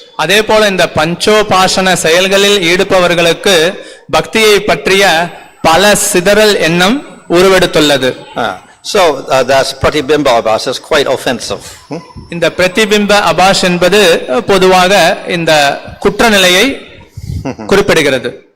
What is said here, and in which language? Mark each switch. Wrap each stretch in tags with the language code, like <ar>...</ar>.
<ta>அதே போல இந்த பஞ்சோபாசன செயல்களில் ஈடுபவர்களுக்கு பக்தியை பற்றிய பல சிதறல் எண்ணம் உருவெடுத்துள்ளது.</ta> <en>So that's pratibimba abhas is quite offensive.</en> <ta>இந்த பிரதிபிம்ப அபாஷ் என்பது பொதுவாக இந்த குற்றநிலையை குறிப்பிடுகிறது.</ta>